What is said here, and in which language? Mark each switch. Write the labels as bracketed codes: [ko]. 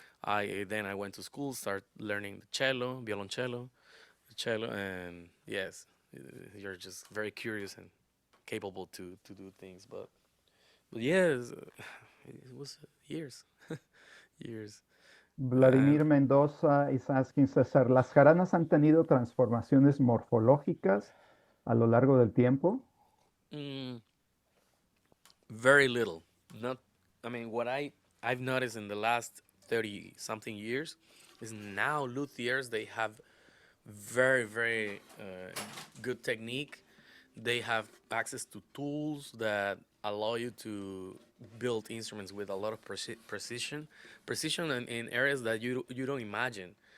[en] I went to school, start learning the cello, violoncello, the cello, and yes, you're just very curious and capable to do things. But yes, it was years, years. [es] Vladimir Mendoza [en] is asking, [es] César, ¿las jaranas han tenido transformaciones morfológicas a lo largo del tiempo? [en] Mm, very little. Not, I mean, what I've noticed in the last 30 something years is now luthiers, they have very good technique. They have access to tools that allow you to build instruments with a lot of precision in areas that you don't imagine.